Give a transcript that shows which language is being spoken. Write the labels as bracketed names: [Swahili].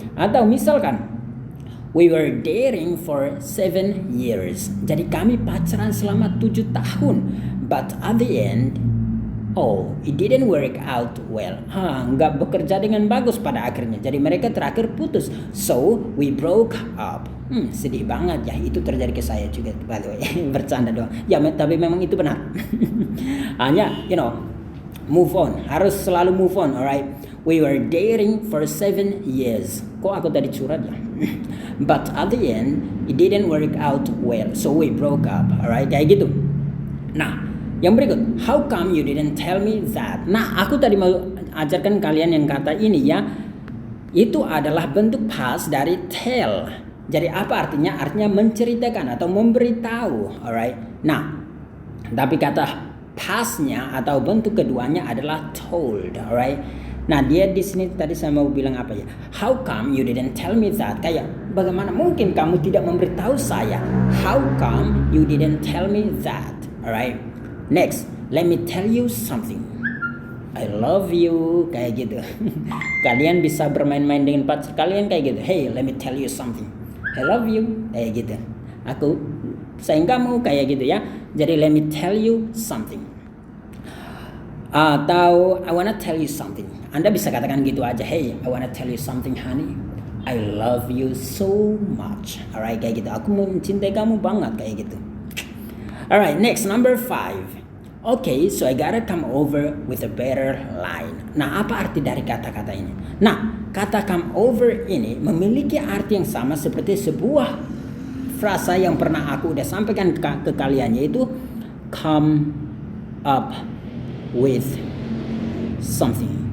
[Indonesian] Atau misalkan [English] we were dating for 7 years. [Indonesian] Jadi kami pacaran selama 7 tahun. [English] But at the end, it didn't work out well. [Indonesian] Nggak bekerja dengan bagus pada akhirnya. Jadi mereka terakhir putus. [English] So we broke up. [Indonesian] Sedih banget ya. Itu terjadi ke saya juga, [English] by the way. [Indonesian] Bercanda doang. Ya, tapi memang itu benar. Hanya, move on. Harus selalu [English] move on, alright? We were dating for 7 years. [Indonesian] Kok aku tadi curhat ya? [English] But at the end, it didn't work out well. So we broke up. Alright, [Indonesian] kayak gitu. Nah, yang berikut, [English] how come you didn't tell me that? [Indonesian] Nah, aku tadi mau ajarkan kalian yang kata ini ya. Itu adalah bentuk past dari tell. Jadi apa artinya? Artinya menceritakan atau memberitahu. Alright. Nah, tapi kata pastnya atau bentuk keduanya adalah told. Alright. Nah, dia di sini tadi saya mau bilang apa ya? [English] How come you didn't tell me that? [Indonesian] Kayak bagaimana mungkin kamu tidak memberitahu saya? [English] How come you didn't tell me that? Alright. Next, let me tell you something. I love you, [Indonesian] kayak gitu. Kalian bisa bermain-main dengan pacar kalian kayak gitu. [English] Hey, let me tell you something. I love you, kayak gitu. [Indonesian] Aku sayang kamu, kayak gitu ya. [English] Jadi let me tell you something. Atau I wanna tell you something. [Indonesian] Anda bisa katakan gitu aja. [English] Hey, I wanna tell you something, honey. I love you so much. Alright, [Indonesian] kayak gitu. Aku mencintai kamu banget, kayak gitu. [English] Alright, next, number 5. Okay, so I gotta come over with a better line. [Indonesian] Nah, apa arti dari kata-kata ini? Nah, kata come over ini memiliki arti yang sama seperti sebuah frasa yang pernah aku udah sampaikan ke kalian, yaitu [English] come up with something.